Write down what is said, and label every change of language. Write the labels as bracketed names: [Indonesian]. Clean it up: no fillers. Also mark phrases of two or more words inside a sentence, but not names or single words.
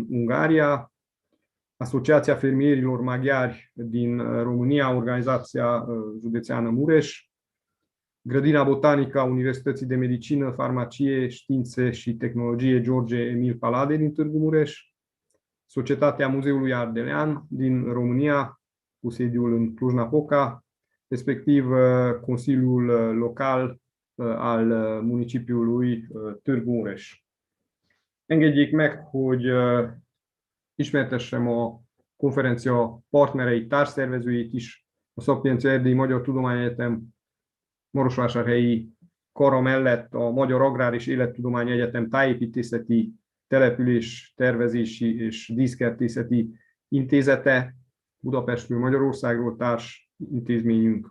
[Romanian] Ungaria, Asociația Fermierilor Maghiari din România, Organizația Județeană Mureș, Grădina Botanică a Universității de Medicină, Farmacie, Științe și Tehnologie George Emil Palade din Târgu Mureș, Societatea Muzeului Ardelean din România, cu sediul în Cluj-Napoca, respectiv Consiliul Local al municipiului Târgu Mureș. [Hungarian] Engedjék meg, hogy ismertessem a konferencia partnereit, társszervezőit is, a Szapiencia Erdélyi Magyar Tudományegyetem Marosvásárhelyi kara mellett a Magyar Agrár és Élettudományi Egyetem Tájépítészeti, Település Tervezési és Díszkertészeti Intézete, Budapestről, Magyarországról társ intézményünk.